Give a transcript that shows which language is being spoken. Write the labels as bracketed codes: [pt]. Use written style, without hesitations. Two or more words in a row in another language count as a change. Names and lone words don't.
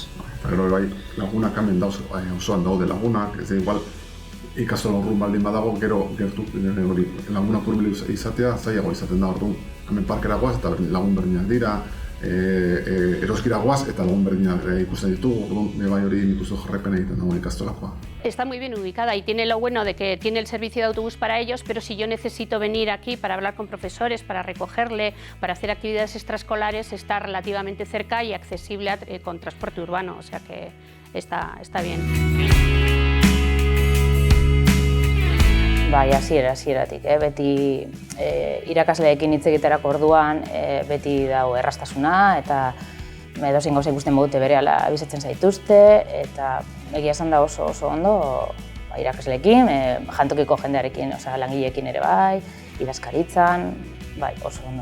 [eu] Gero bai, lagunak hemen osoan daude lagunak, ez da igual ikastola urrun baldin badago, gero hori lagunak hurbil izatea zailago izaten da, orduan hemen parkera goaz eta lagun berdinak dira, eroskira goaz eta lagun berdinak ikusten ditugu, orduan bai hori nik uste jarraipen egiten dago ikastolakoa. [es] Está muy bien ubicada y tiene lo bueno de que tiene el servicio de autobús para ellos, pero si yo necesito venir aquí para hablar con profesores, para recogerle, para hacer actividades extraescolares, está relativamente cerca y accesible con transporte urbano, o sea que está bien. [eu] Bai, hasieratik, beti irakasleekin hitz egiterako orduan beti dago erraztasuna eta edozein gauza ikusten badute berehala abisatzen zaituzte eta egia esan da oso ondo irakasleekin, jantokiko jendearekin, langileekin ere bai, idazkaritzan, bai, oso ondo.